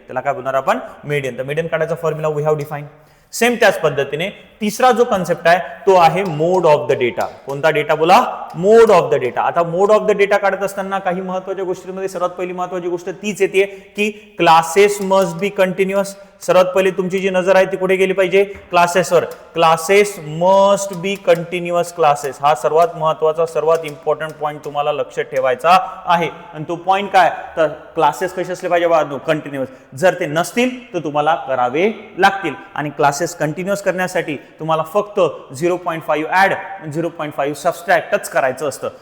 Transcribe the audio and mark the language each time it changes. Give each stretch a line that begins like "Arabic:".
Marathi: त्याला काय बोलणार आपण, मीडियन. तर मीडियन काढायचा formula
English: We have define.
Marathi: Same त्याच पद्धतीने तिसरा जो कन्सेप्ट आहे तो आहे मोड ऑफ द डेटा. कोणता डेटा बोला, मोड ऑफ द डेटा. आता मोड ऑफ द डेटा काढत असताना काही महत्त्वाच्या गोष्टींमध्ये सर्वात पहिली महत्त्वाची गोष्ट तीच येते की
English: Classes must be continuous.
Marathi: सर्वात पहिले तुमची जी नजर आहे ती कुठे गेली पाहिजे, क्लासेसवर.
English: Classes must be continuous classes.
Marathi: हा सर्वात महत्त्वाचा सर्वात इम्पॉर्टंट पॉईंट तुम्हाला लक्षात ठेवायचा आहे. आणि तो पॉईंट काय, तर क्लासेस कसे असले पाहिजे बाळांनो, कंटिन्युअस. जर ते नसतील तर तुम्हाला करावे लागतील. आणि क्लासेस कंटिन्युअस करण्यासाठी तुम्हाला फक्त 0.5 ऍड 0.5 सबस्ट्रॅक्टच करायचं असतं.